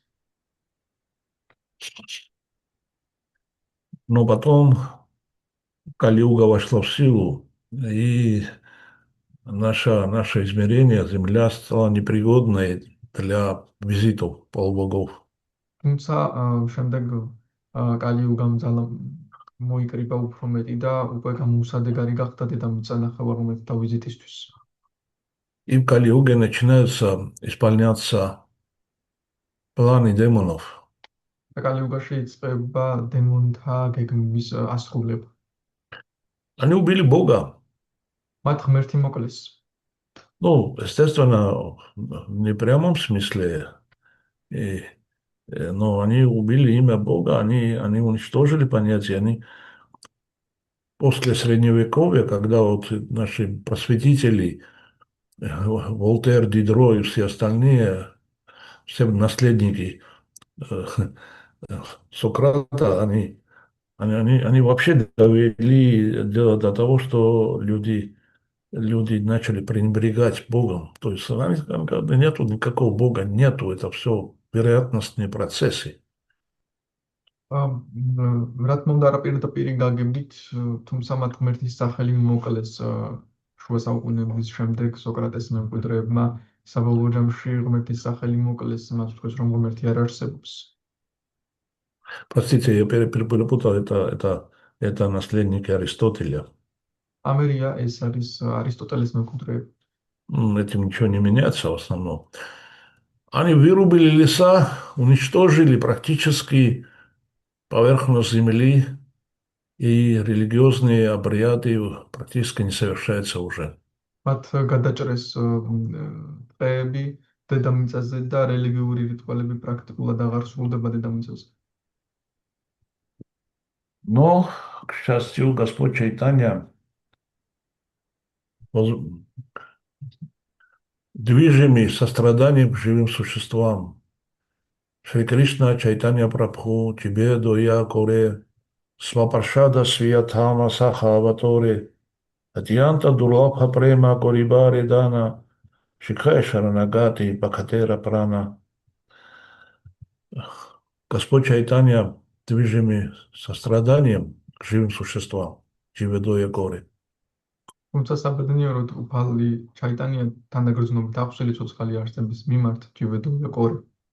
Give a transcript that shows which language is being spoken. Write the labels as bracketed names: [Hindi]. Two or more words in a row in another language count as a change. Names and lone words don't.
[Russian] Но потом Кали-юга вошла в силу, и наше измерение, Земля, стала непригодной для визитов полубогов. [Georgian] თუმცა შემდეგ კალიუგამ ძალა მოიკრიბა უფრო მეტი და უკვე გამოუსადეგარი გახდა დედამიწა ნახევარღმერთთა ვიზიტისთვის. [Russian] И в Кали-Юге начинаются исполняться планы демонов. [Georgian] და კალიუგაში იწყება დემონთა გეგმის ასრულება. [Russian] Они убили Бога. [Georgian] მათ ღმერთი მოკლეს. [Russian] Ну, естественно, не в прямом смысле, но они убили имя Бога, они уничтожили понятие, они после Средневековья, когда вот наши просветители, Волтер, Дидро и все остальные, все наследники Сократа, они вообще довели дело до того, что люди начали пренебрегать Богом. То есть нету никакого Бога, нету, это все вероятностные процессы. [Georgian] რა თქმა უნდა, არაპირდაპირი გაგებდით, თუმცა მათ ღმერთის სახელი მოკლეს შუა საუკუნეების შემდეგ სოკრატეს მემკვიდრეებმა. საბოლოო ჯამში ღმერთის სახელი მოკლეს, მათ თქვეს, რომ ღმერთი არ არსებობს. [Russian] Простите, я перепутал, это наследники Аристотеля. [Georgian] ამერია ეს არის არისტოტელეს მემკვიდრეები. [Russian] Этим ничего не меняется в основном. Они вырубили леса, уничтожили практически поверхность земли, и религиозные обряды практически не совершаются уже. [Georgian] მათ გადაჭრეს ტყეები დედამიწაზე და რელიგიური რიტუალები პრაქტიკულად აღარ სრულდება дедамიწაზე. [Russian] Но, к счастью, Господь Чайтанья движимый состраданием к живым существам. [Bangla] শ্রী কৃষ্ণ চৈতন্য প্রভু জীবে দয়া করি, স্বপার্ষদ স্বীয় ধাম সহ অবতরি, অত্যন্ত দুর্লভ প্রেম করিবারে দান, শিখায় শরণাগতি ভকতের প্রাণ. [Russian] Господь Чайтанья движимый состраданием к живым существам, [Bangla] জীবে দয়া করি. [Georgian] თუმცა საბედნიეროდ უფალი ჩაიტანია თანდაგრძნობით აღსველი ცოცხალი არსების მიმართ [Bangla] জীবে দয়া করি.